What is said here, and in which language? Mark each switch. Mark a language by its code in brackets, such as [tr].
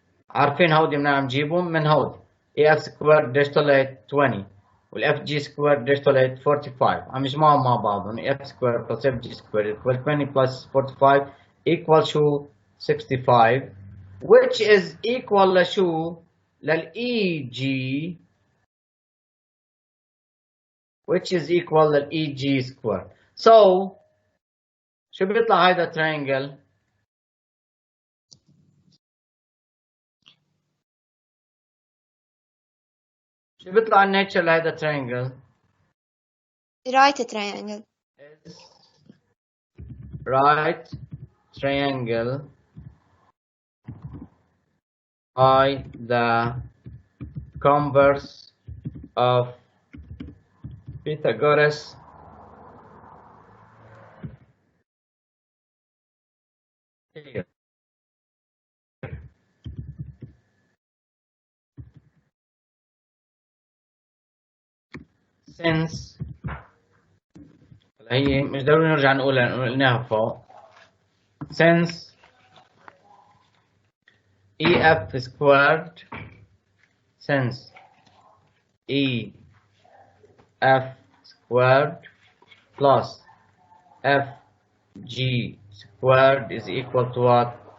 [ar] عارفين هودي بدنا نجيبهم من هودي اي اف سكوير قديش طلعت 20 والاف جي سكوير قديش طلعت 45 عم يجمعهم مع بعضهم اف سكوير بلس اف جي سكوير [en] equal 20 plus 45 equal [ar] شو 65 [en] which is equal [ar] لشو للاي جي which is equal للاي جي سكوير. so شو بيطلع هيدا triangle شو بيطلع الناتشر لهذا triangle؟ [en] right triangle. is right triangle by the converse of Pythagoras theorem. [ar] Since هي مش ضروري نرجع نقولها لأنه قلناها فوق. [en] Since EF squared, since EF squared plus FG squared is equal to what?